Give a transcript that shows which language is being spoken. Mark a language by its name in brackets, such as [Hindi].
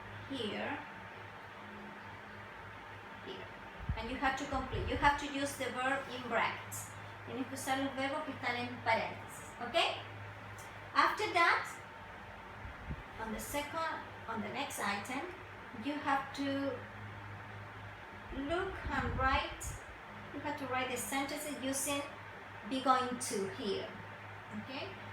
[English] here, here. And you have to complete. You have to use the verb in brackets. [Spanish] Tienes que usar los verbos que están en paréntesis. [English] Okay? After that, on the next item, you have to look and write. You have to write the sentences using be going to here. Okay?